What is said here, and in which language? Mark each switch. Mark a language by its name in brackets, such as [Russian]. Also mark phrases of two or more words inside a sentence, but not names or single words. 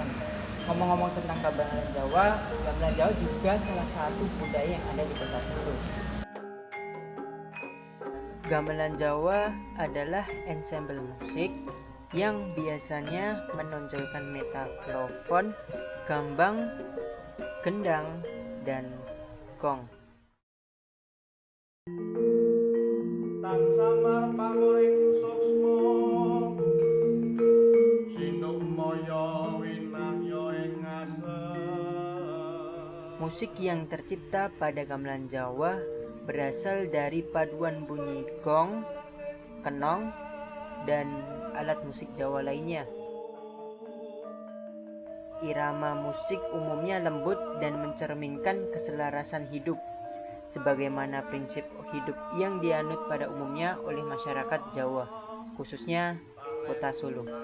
[Indonesian] Ngomong-ngomong tentang gamelan Jawa juga salah satu budaya yang ada di Kota Solo. Gamelan Jawa adalah ensemble musik yang biasanya menonjolkan metaklofon, gambang, gendang, dan gong. [Javanese] Tan samar pamuring suksma sinuk maya winahya ing ngasem. [Indonesian] Musik yang tercipta pada gamelan Jawa berasal dari paduan bunyi gong, kenong, dan alat musik Jawa lainnya. Irama musik umumnya lembut dan mencerminkan keselarasan hidup, sebagaimana prinsip hidup yang dianut pada umumnya oleh masyarakat Jawa, khususnya Kota Solo.